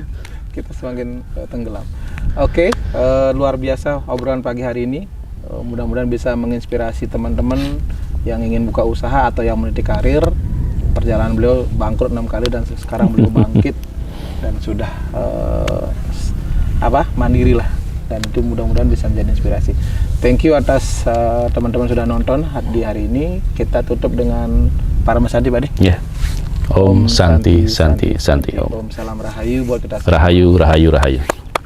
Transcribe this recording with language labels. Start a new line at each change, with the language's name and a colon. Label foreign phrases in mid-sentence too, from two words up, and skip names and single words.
Indonesian: Kita semakin tenggelam. Oke, luar biasa obrolan pagi hari ini. Mudah-mudahan bisa menginspirasi teman-teman yang ingin buka usaha atau yang meniti karir. Perjalanan beliau bangkrut 6 kali dan sekarang beliau bangkit dan sudah mandiri lah, dan itu mudah-mudahan bisa menjadi inspirasi.
English: Thank you
Indonesian: atas teman-teman sudah nonton di hari ini. Kita tutup dengan Parama Santi, Pak De.
Sanskrit: Ya. Om Santi Santi Santi Om.
Indonesian: Om salam rahayu buat kita. Rahayu Rahayu Rahayu.